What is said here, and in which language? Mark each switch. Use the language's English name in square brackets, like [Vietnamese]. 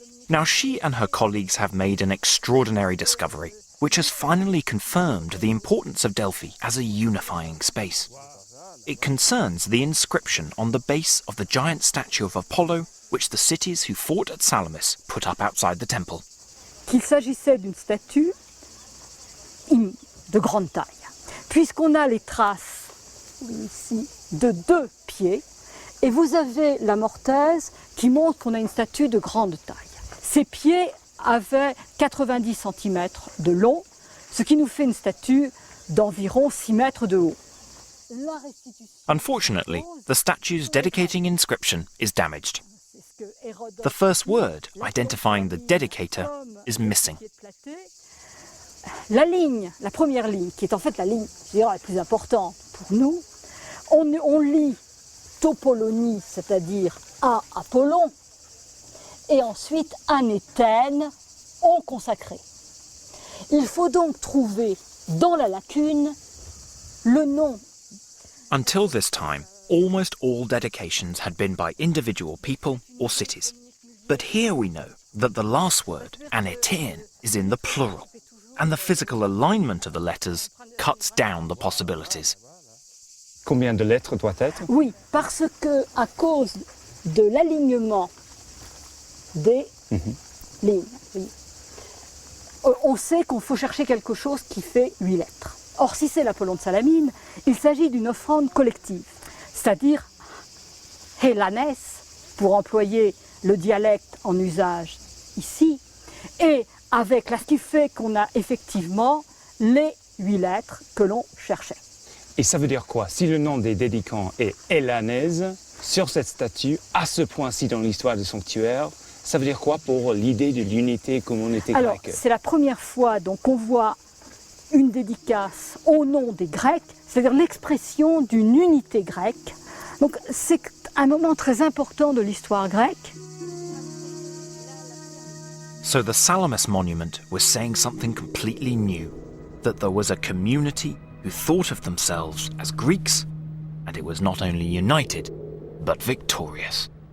[English] Now she and her colleagues have made an extraordinary discovery, which has finally confirmed the importance of Delphi as a unifying space. it concerns the inscription on the base of the giant statue of Apollo which the cities who fought at Salamis put up outside the temple. [French] Qu'il s'agissait d'une statue de grande taille, puisqu'on a les traces ici de 2 pieds, et vous avez la mortaise qui montre qu'on a une statue de grande taille. Ces pieds avaient 90 cm de long, ce qui nous fait une statue d'environ 6 mètres de haut. [English] Unfortunately, the statue's dedicating inscription is damaged. The first word identifying the dedicator is missing. [French] La ligne, la première ligne, qui est en fait la ligne la plus importante pour nous, on lit Topolonie, c'est-à-dire à Apollon, et ensuite anéthène, on consacré. Il faut donc trouver dans la lacune le nom. [English] Until this time, almost all dedications had been by individual people or cities. But here we know that the last word, anetein, is in the plural, and the physical alignment of the letters cuts down the possibilities. [French] Combien de lettres doit être? Oui, parce que à cause de l'alignement des lignes, on sait qu'on faut chercher quelque chose qui fait 8 lettres. Or, si c'est l'Apollon de Salamine, il s'agit d'une offrande collective, c'est-à-dire hélanès, pour employer le dialecte en usage ici, et avec ce qui fait qu'on a effectivement les 8 lettres que l'on cherchait. Et ça veut dire quoi? Si le nom des dédicants est Hélanaise, sur cette statue, à ce point-ci dans l'histoire du sanctuaire, ça veut dire quoi pour l'idée de l'unité communauté grecque? Alors, c'est la première fois donc qu'on voit une dédicace au nom des Grecs, c'est-à-dire l'expression d'une unité grecque. Donc c'est un moment très important de l'histoire grecque. [English] So the Salamis monument was saying something completely new, that there was a community who thought of themselves as Greeks, and it was not only united, but victorious.